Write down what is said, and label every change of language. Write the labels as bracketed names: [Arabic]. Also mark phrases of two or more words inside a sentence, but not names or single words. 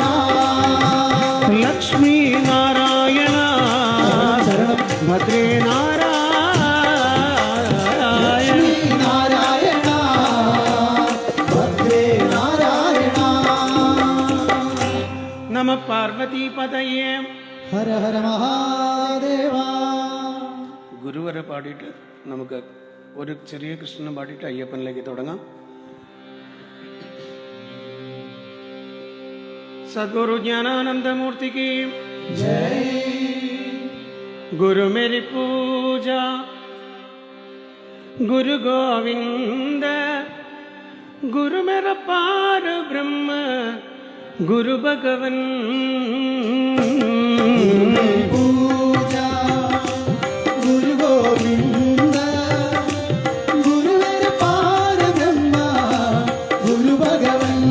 [Sanskrit] लक्ष्मी नारायण भद्रे नारायण लक्ष्मी नारायण भद्रे नारायण नमः पार्वतीपतये हर हर महादेवा [Malayalam] ഗുരുവരെ പാടിയിട്ട് നമുക്ക് ഒരു ചെറിയ കൃഷ്ണനെ പാടിയിട്ട് അയ്യപ്പനിലേക്ക് തുടങ്ങാം. സദ്ഗുരു ജ്ഞാനാനന്ദമൂർത്തിക്ക് [Sanskrit] जय [Hindi] गुरु मेरी पूजा गुरु गोविंद गुरु मेरा पार ब्रह्म गुरु भगवन पूजा गुरु गोविंद गुरु मेरे पार ब्रह्मा गुरु भगवन